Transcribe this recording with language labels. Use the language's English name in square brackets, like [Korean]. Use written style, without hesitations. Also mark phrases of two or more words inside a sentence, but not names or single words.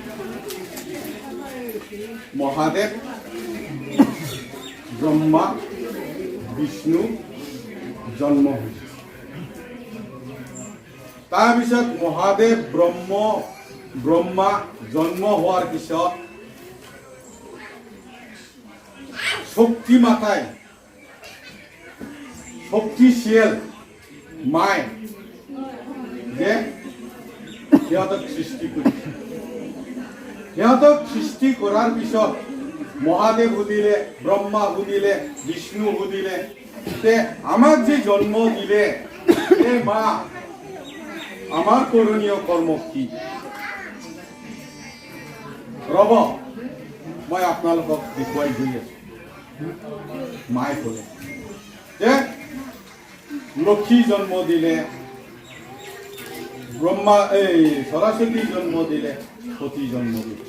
[Assamese] মহাদেৱ ব্ৰহ্মা বিষ্ণু জন্ম হৈছে তাৰপিছত মহাদেৱ ব্ৰহ্মা জন্ম হোৱাৰ পিছত শক্তি মাতাই শক্তিশীল মায়ে যে সিহঁতক সৃষ্টি কৰিছে সিহঁতক সৃষ্টি কৰাৰ পিছত মহাদেৱ সুধিলে, ব্ৰহ্মা সুধিলে, বিষ্ণু সুধিলে যে আমাক যে জন্ম দিলে হে মা আমাৰ করণীয় কর্ম কি? ৰব মই আপোনালোকক দেখুৱাই গৈ আছো। মায়ে ক'লে যে লক্ষী জন্ম দিলে, ব্ৰহ্মা সৰস্বতী জন্ম দিলে, সতী জন্ম দিলে।